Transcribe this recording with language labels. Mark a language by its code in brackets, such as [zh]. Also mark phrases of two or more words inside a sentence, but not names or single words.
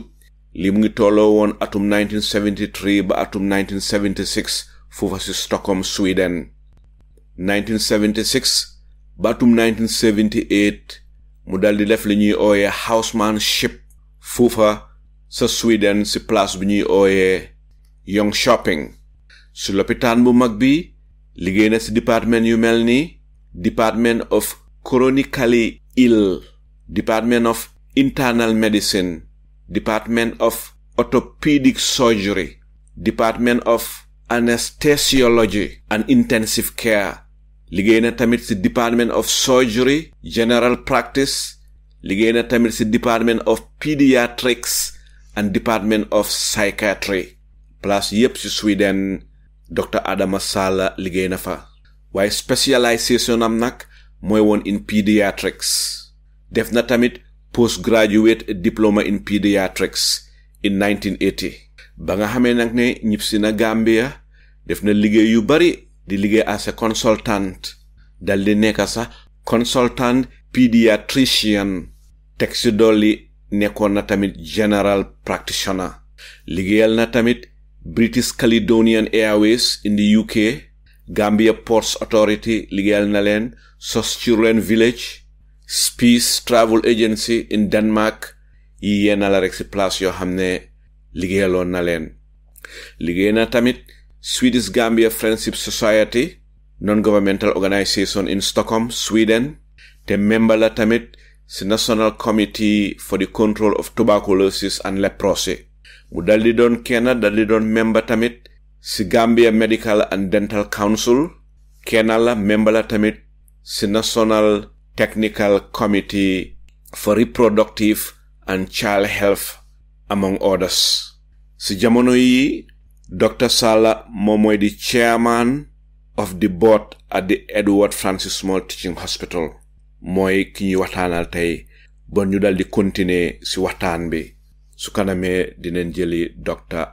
[wo] li mu ngi tolloo woon atum 1973 ba atum 1976 foofa si Stockholm, Sweden. 1976 batum 1978 mu daldi def li ñuy ooyee housemanship foofa sa Sweden si place bi ñuy ooyee Young Shopping. su lopitaan bu mag bi liggéey na si département yu mel ni Department [en] of Chronically Ill, Department of Internal Medicine, Department of Orthopedic Surgery, Department of Anesthesiology and Intensive Care. [wo] liggéey na tamit ci [en] Department of Surgery, General Practice, [wo] liggéey na tamit ci [en] Department of Pediatrics and Department of Psychiatry. [wo] place yépp ci Sweden Dr. Adama Sallah liggéey na fa. waaye specialisation am nag mooy woon [en] in pediatrics. [wo] def na tamit [en] postgraduate diploma in pediatrics in 1980. [wo] ba nga xamee nag ne ñibbisi na Gambia def na liggéey yu bari di liggéey [en] as a consultant [wo] dal di nekk sax [en] consultant pediatrician [wo] teg ci dolli nekkoon na tamit [en] general practitioner. [wo] liggéeyal na tamit British Caledonian Airways [en] in the UK, [wo] Gambia Ports Authority liggéeyal na leen, Sos Children Village, Spies Travel Agency [en] in Denmark. [wo] yi yenn la rek ci place yoo xam ne liggéeyaloon na leen. liggéey na tamit Swedish Gambia Friendship Society, [en] non-governmental organization in Stockholm, Sweden, [wo] te member la tamit ci National Committee for the Control of Tuberculosis and Leprosy. mu daldi doon member tamit ci Gambia Medical and Dental Council. kenn la member la tamit ci National Technical Committee for Reproductive and Child Health, [en] among others. [wo] ci jamono yi Dr. Sallah moom mooy di [en] chairman of the board at the [wo] Edward Francis Small Teaching Hospital. mooy ki ñuy waxtaanal tey bon ñu daldi continuer ci waxtaan bi. su kanamee dinañ jëli Dr.